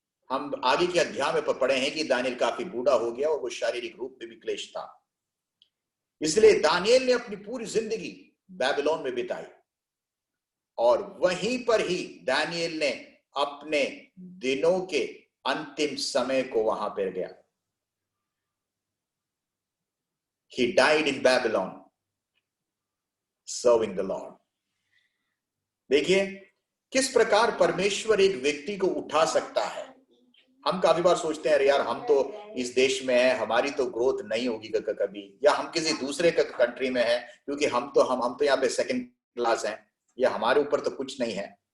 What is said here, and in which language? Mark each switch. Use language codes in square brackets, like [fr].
[hi] हम आगे के अध्याय में पढ़े हैं कि दानियेल काफी बूढ़ा हो गया और वो शारीरिक रूप में भी क्लेश था। इसलिए दानियेल ने अपनी पूरी जिंदगी बेबीलोन में बिताई और वहीं पर ही दानियेल ने अपने दिनों के अंतिम समय को वहां पर गया। [en] He died in Babylon, serving the Lord. [hi] देखिए किस प्रकार परमेश्वर एक व्यक्ति को उठा सकता है। हम काफी बार सोचते हैं, अरे यार हम तो इस देश में हैं, हमारी तो ग्रोथ नहीं होगी कभी, या हम किसी दूसरे कंट्री में हैं क्योंकि हम तो यहाँ पे सेकंड क्लास हैं, या हमारे ऊपर तो कुछ नहीं है।